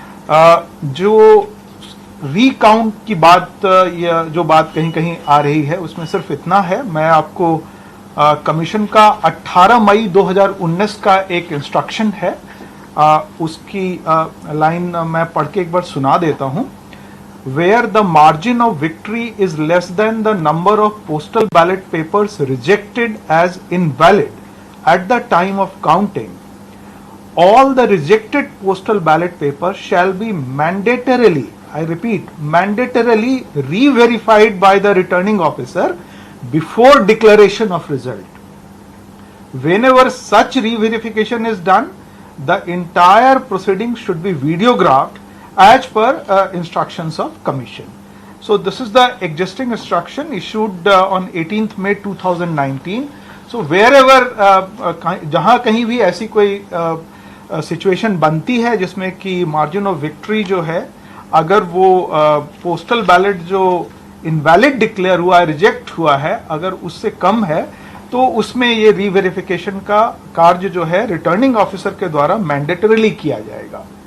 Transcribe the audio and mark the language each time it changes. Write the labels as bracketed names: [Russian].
[Hindi] जो रीकाउंट की बात या जो बात कहीं कहीं आ रही है उसमें सिर्फ इतना है, मैं आपको कमीशन का 18 मई 2019 का एक इंस्ट्रक्शन है, उसकी लाइन मैं पढ़ के एक बार सुना देता हूं। [English] Where the margin of victory is less than the number of postal ballot papers rejected as invalid at the time of counting, all the rejected postal ballot papers shall be mandatorily, I repeat, mandatorily re-verified by the returning officer before declaration of result. Whenever such re-verification is done, the entire proceeding should be videographed as per instructions of commission. So this is the existing instruction issued on 18th May 2019. So wherever [Hindi] जहाँ कहीं भी ऐसी कोई situation बनती है जिसमें कि margin of victory जो है अगर वो पोस्टल बैलेट जो इनवैलिड डिक्लेयर हुआ है, रिजेक्ट हुआ है, अगर उससे कम है तो उसमें ये रीवेरिफिकेशन का कार्य जो है रिटर्निंग ऑफिसर के द्वारा मैंडेटरीली किया जाएगा।